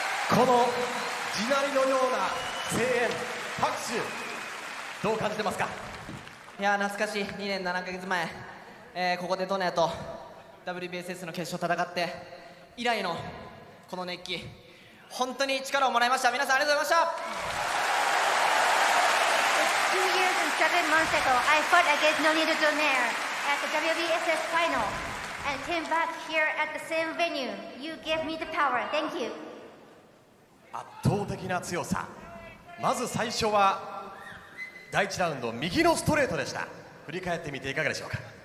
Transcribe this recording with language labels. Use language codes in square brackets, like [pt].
[ja] この地鳴りのような声援、拍手、どう感じてますか？いや懐かしい。 2年7ヶ月前、ここでドネアと WBSS の決勝戦って以来のこの熱気、本当に力をもらいました。皆さんありがとうございました。 [en] 2 years and 7 months ago, I fought against Nonito Donaire at the WBSS final and came back here at the same venue. You gave me the power. Thank you. [ja] 圧倒的な強さ。まず最初は第1ラウンド右のストレートでした。振り返ってみていかがでしょうか？